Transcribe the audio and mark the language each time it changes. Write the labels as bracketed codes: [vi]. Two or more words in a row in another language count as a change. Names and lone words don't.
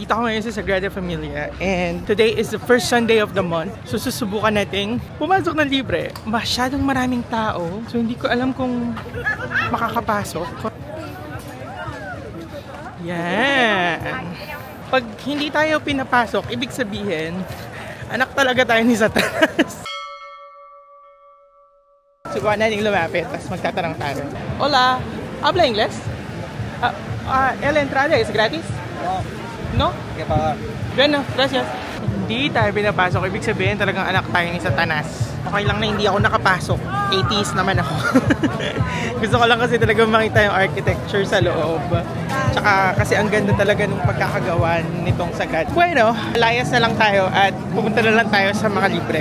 [tl] Nandito ako ngayon sa Sagrada Familia [en] and today is the first Sunday of the month. [tl] So susubukan nating pumasok ng libre. Masyadong maraming tao. So hindi ko alam kung makakapasok. Yan. Pag hindi tayo pinapasok, ibig sabihin, anak talaga tayo ni Satanas. Subukan natin lumapit, tapos magtatanong tayo. [es] Hola, habla Ingles? ¿El entrada es gratis? No? ¿Qué pagar? Bueno, gracias. [tl] Hindi tayo pinapasok. Ibig sabihin talagang anak tayo ni Satanas. Okay lang na hindi ako nakapasok. Atheist naman ako. Gusto ko lang kasi talaga makita yung architecture sa loob. Tsaka kasi ang ganda talaga ng pagkakagawa nitong sagad. Bueno, layas na lang tayo at pupunta na lang tayo sa mga libre.